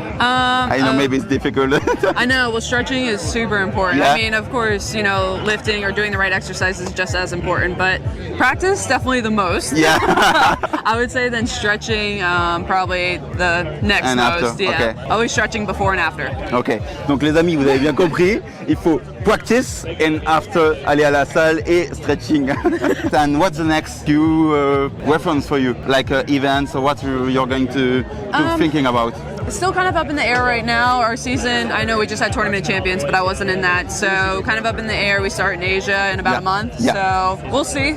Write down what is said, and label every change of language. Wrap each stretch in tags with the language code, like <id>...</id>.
<en>I know maybe it's difficult. I know. Well, stretching is super important. I mean, of course, lifting or doing the right exercises is just as important, but practice definitely the most. I would say then stretching probably the next most. Always stretching before and after. Ok.</en> <fr>Donc les amis, vous avez bien compris. Il faut</fr> <en>practice and after</en> <fr>aller à la salle et stretching.</fr> <en>And what's the next few reference for you? Like events or what you're going to thinking about? It's still kind of up in the air right now. Our season, I know we just had Tournament of Champions, but I wasn't in that. So kind of up in the air. We start in Asia in about a month. So we'll see.</en>